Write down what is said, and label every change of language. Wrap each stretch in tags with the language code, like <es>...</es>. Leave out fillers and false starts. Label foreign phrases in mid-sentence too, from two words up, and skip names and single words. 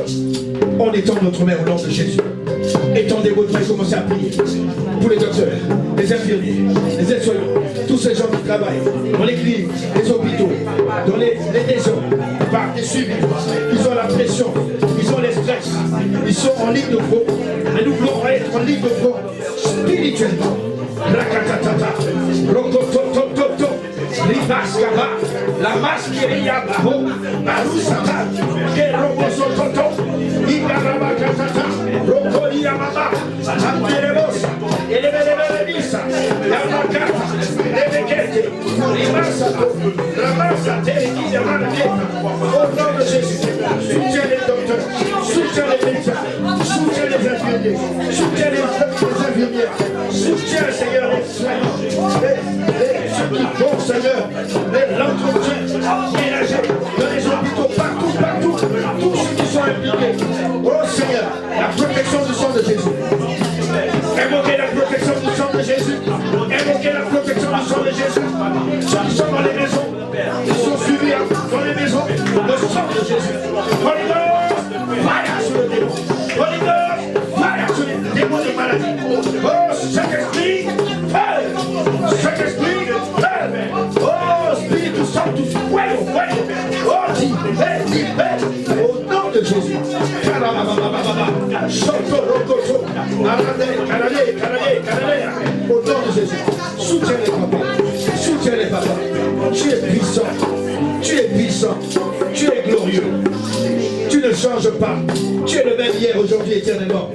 <fr>On étend notre main au nom de Jésus. Étendez votre main et commencez à prier pour les docteurs, les infirmiers, les aides-soignants, tous ces gens qui travaillent dans les cliniques, les hôpitaux, dans les maisons, par des suivis. Ils ont la pression, ils ont les stress, ils sont en ligne de front. Et nous voulons être en ligne de front spirituellement. Rakatatata, rokototototo, ribaskaba, la masqueria baho, barusata, kerobosototo, ikarabakatata, rokolia mama, amperebos, elevelebelebisa, yamakata, lebekete, ribasato, ramasate, kiyamanaketa. Au nom de Jésus, soutiens les docteurs, soutiens les médecins, soutiens les infirmiers, soutiens les infirmières, soutiens, Seigneur, les soignants, ceux qui font, Seigneur, l'entretien ménager dans les hôpitaux, partout, tous ceux qui sont impliqués. Oh Seigneur, la protection du sang de Jésus. Invoquez la protection du sang de Jésus. Invoquez la protection du sang de Jésus. Ceux qui sont dans les maisons, ils sont suivis dans les maisons, le sang de Jésus.</fr> <en>Holy Ghost, fire</en> <fr>sur le démon.</fr> <en>Holy Ghost, fire</en> <fr>sur les démons de maladie. Oh, Saint-Esprit, fire. Saint-Esprit, fire.</fr> <la>Oh, Spiritu Sanctus, fuego.</la> <fr>Oh, libère. Au nom de Jésus. Au nom de Jésus, soutiens les papas, tu es puissant, tu es glorieux, tu ne changes pas, tu es le même hier, aujourd'hui, éternellement.</fr>